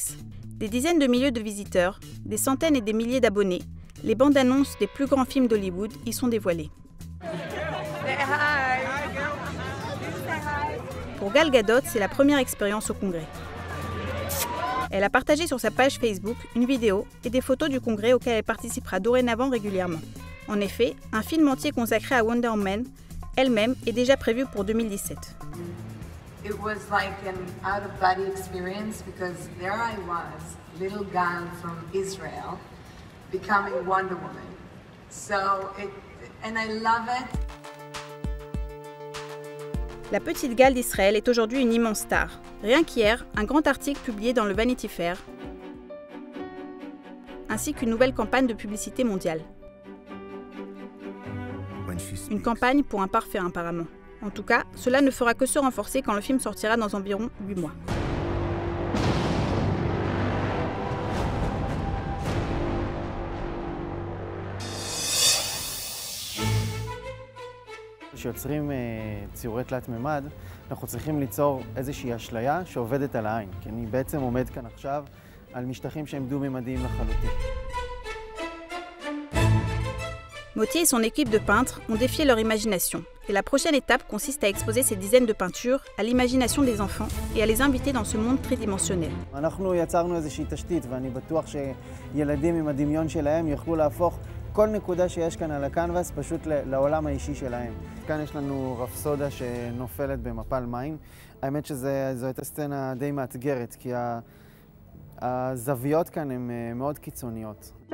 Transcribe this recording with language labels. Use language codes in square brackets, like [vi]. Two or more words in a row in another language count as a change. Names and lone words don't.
[fr] Des dizaines de milliers de visiteurs, des centaines et des milliers d'abonnés, les bandes-annonces des plus grands films d'Hollywood y sont dévoilées. Pour Gal Gadot, c'est la première expérience au Congrès. Elle a partagé sur sa page Facebook une vidéo et des photos du Congrès auquel elle participera dorénavant régulièrement. En effet, un film entier consacré à Wonder Woman elle-même est déjà prévu pour 2017. [en] It was like an out-of-body experience because there I was, little gal from Israel, becoming Wonder Woman. And I love it. [fr] La petite Gal d'Israël est aujourd'hui une immense star. Rien qu'hier, un grand article publié dans le Vanity Fair, ainsi qu'une nouvelle campagne de publicité mondiale. Une campagne pour un parfait apparemment. En tout cas, cela ne fera que se renforcer quand le film sortira dans environ 8 mois. [he] כשיוצרים ציורי תלת מימד, אנחנו צריכים ליצור איזושהי אשליה שעובדת על העין, כי אני בעצם עומד כאן עכשיו על משטחים שהם דו-ממדיים לחלוטין. [fr] Motier et son équipe de peintres ont défié leur imagination. Et la prochaine étape consiste à exposer ces dizaines de peintures à l'imagination des enfants et à les inviter dans ce monde tridimensionnel. [he] אנחנו יצרנו איזושהי תשתית, ואני בטוח שילדים עם הדמיון שלהם יוכלו להפוך כל נקודה שיש כאן על הקנבס פשוט לעולם האישי שלהם. כאן יש לנו רפסודה שנופלת במפל מים. האמת שזו הייתה סצנה די מאתגרת, כי הזוויות כאן הן מאוד קיצוניות.